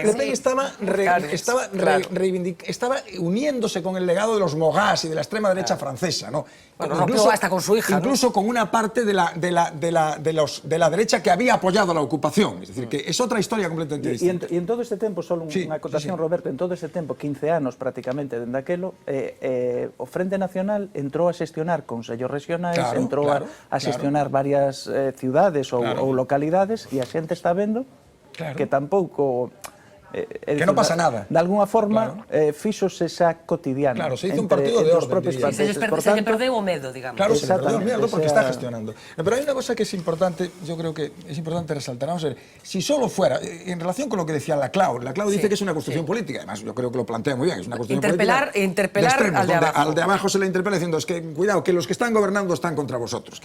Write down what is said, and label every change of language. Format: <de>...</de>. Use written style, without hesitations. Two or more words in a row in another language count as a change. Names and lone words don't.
<es>Le Pen estaba uniéndose con el legado de los Mogas y de la extrema derecha francesa, ¿no? Bueno, incluso hasta con su hija. Incluso con una parte de la derecha que había apoyado la ocupación. Es decir, que es otra historia completamente distinta.</es> <gl>Y en todo este tempo, solo unha acotación, Roberto, en todo este tempo, 15 anos prácticamente dende aquelo, o Frente Nacional entrou a xestionar consellos regionais, entrou a xestionar varias ciudades ou localidades, e a xente está vendo que tampouco...</gl> <es>que no pasa nada.</es> <gl>De alguna forma, fíxose xa cotidiano.</gl> <es>Claro, se hizo un partido de orden, diría. Se le</es> <gl>perdeu o medo, digamos.</gl> <es>Claro, se le perdeu o miedo porque está gestionando. Pero hay una cosa que es importante, yo creo que es importante resaltar. Vamos a ver, si solo fuera, en relación con lo que decía Laclau dice que es una construcción política, además yo creo que lo plantea muy bien, es una construcción política. Interpelar al de abajo. Al de abajo se le interpela diciendo, es que cuidado, que los que están gobernando están contra vosotros.</es>